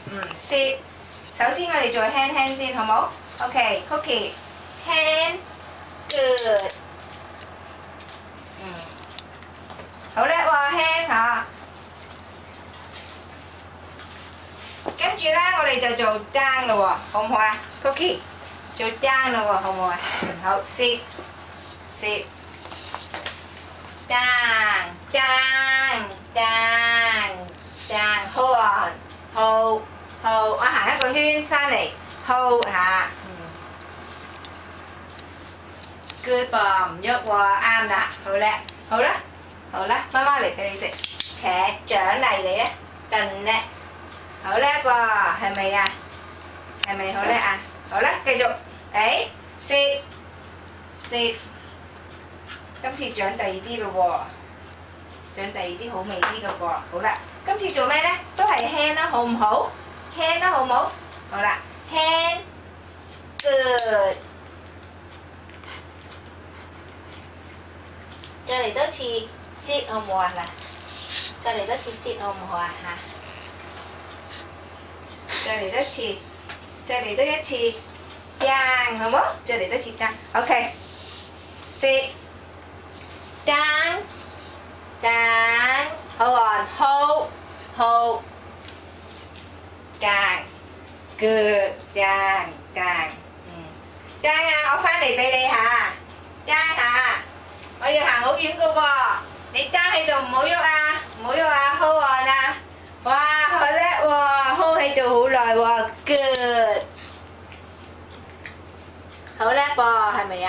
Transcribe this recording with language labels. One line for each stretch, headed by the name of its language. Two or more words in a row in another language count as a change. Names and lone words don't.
Cantonese: sit。首先我哋做 hand 先，好冇 ？
English: OK cookie hand good。
Cantonese: 好叻喎 hand 嚇。跟住咧，我哋就做 down 咯喎，好唔好啊 ？Cookie 做 down 咯喎，好唔好啊？
English: 好 sit down hold on hold，
Cantonese: 我行一個圈翻嚟 hold 下，good 噃，唔喐喎，啱啦，好叻，好啦，媽媽嚟俾你食，請獎勵你咧，更叻。好叻喎，係咪啊？係咪好叻啊？好啦，繼續，sit，今次獎第二啲咯喎，獎第二啲好味啲嘅喎。好啦，今次做咩咧？都係 hand 啦，好唔好 ？hand 啦，好唔好？好啦 ，
English: hand good，
Cantonese: 再嚟多次 sit 好唔好啊？嗱，再嚟多次 sit 好唔好啊？嚇！再嚟多次，再嚟多一次 down 好冇？再嚟多次
English: down，OK。 sit down hold on hold down good down。 down 啊！
Cantonese: 我翻嚟俾你嚇 down 下，我要行好遠嘅喎，你 down 喺度唔好喐啊，唔好喐啊
English: hold on
Cantonese: 啊！哇，好叻喎 ，hold 喺度好耐喎 ，good， 好叻噃，係咪啊？